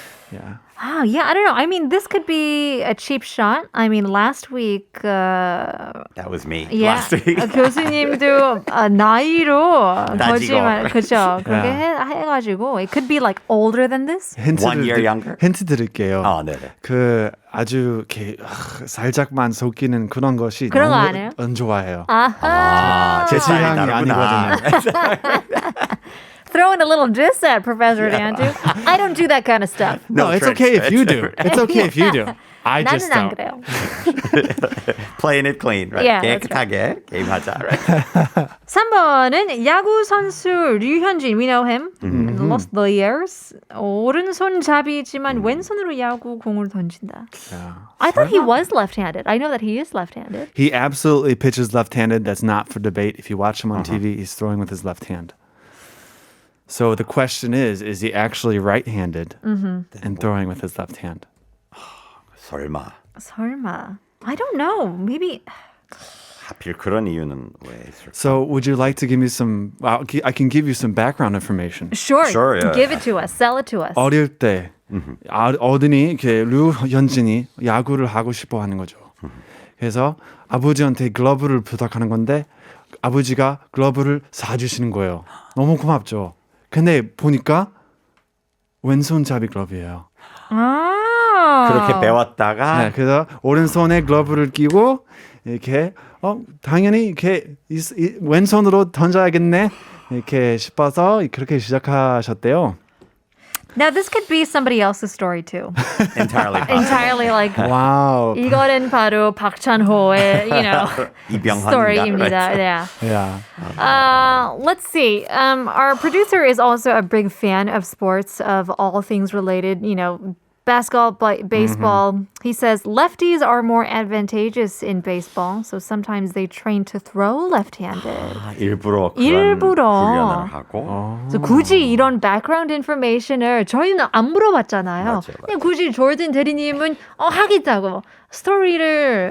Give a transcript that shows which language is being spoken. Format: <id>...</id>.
<en>Yeah. Oh, yeah, I don't know. I mean, this could be a cheap shot. I mean, last week, That was me yeah, last week.</en> <ko>교수님도 나이로 따지고. 거짓말, 그죠? 그렇게</ko> <en>Yeah.</en> <ko>해가지고</ko> <en>it could be like older than this.</en> <ko>힌트</ko> <en>1 year younger?</en> <ko>힌트 드릴게요. 아, 네네. 그 아주 이렇게 살짝만 섞이는 그런 것이 그런 거 너무 안 해요? 안 좋아해요. 아, 제 스타일이 취향이 다르구나. 아니거든요.</ko> <en>Throwing a little diss at Professor Andrew. I don't do that kind of stuff. No, it's trench, okay if you do. trench. It's okay if you do. I just</en> <ko>나는 안</ko> <en>don't.</en> <ko>그래요.</ko> <en>Playing it clean, right? Yeah, that's</en> <ko>깨끗하게 게임하자, right? 3번은 야구 선수 류현진.</ko> <en>We know him. Lost the years. 오른손잡이지만 왼손으로 야구 공을 던진다. I thought he was left-handed. I know that he is left-handed. He absolutely pitches left-handed. That's not for debate. If you watch him on TV, he's throwing with his left hand. So the question is he actually right-handed and throwing with his left hand?</en> <ko>설마. 설마.</ko> <en>I don't know. Maybe.</en> <ko>하필 그런 이유는 왜 있을까?</ko> <en>So would you like to give me some, I can give you some background information. Sure. Sure, yeah. Give it to us. Sell it to us.</en> <ko>어릴 때 어른이 이렇게 류현진이 야구를 하고 싶어 하는 거죠. 그래서 아버지한테 글러브를 부탁하는 건데 아버지가 글러브를 사주시는 거예요. 너무 고맙죠. 근데 보니까 왼손잡이 글러브예요. 아. 그렇게 배웠다가 네, 그래서 오른손에 글러브를 끼고 이렇게 당연히 이렇게 왼손으로 던져야겠네 이렇게 싶어서 그렇게 시작하셨대요.</ko> <en>Now this could be somebody else's story too. entirely possible. Entirely like</en> <ko>와우. 이거는 바로 박찬호의,</ko> <en>you know,</en> <ko>이병헌인가? story입니다.</ko> <en>Yeah. Yeah. Let's see. Our producer is also a big fan of sports, of all things related, you know, basketball, baseball. He says lefties are more advantageous in baseball, so sometimes they train to throw left-handed.</en> <ko>일부러 그런 일부러. 훈련을 하고 그래서 굳이 이런 background information을 저희는 안 물어봤잖아요. 맞아요. 근데 굳이 조던 대리님은 하겠다고 스토리를</ko>